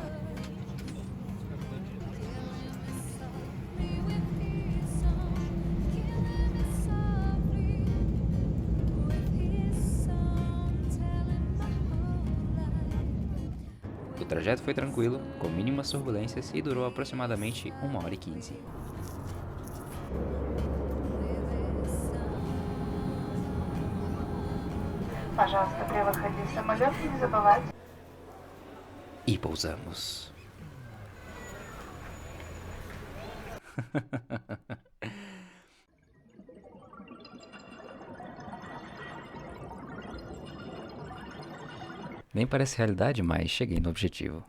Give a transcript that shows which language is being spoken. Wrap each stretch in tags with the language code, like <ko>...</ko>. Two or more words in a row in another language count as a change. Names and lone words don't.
<pt>O trajeto foi tranquilo, com mínimas turbulências e durou aproximadamente 1h15.</pt> <ru>Пожалуйста, при выходе из самолета не забывайте.</ru> <pt>E pousamos. Nem parece realidade, mas cheguei no objetivo.</pt>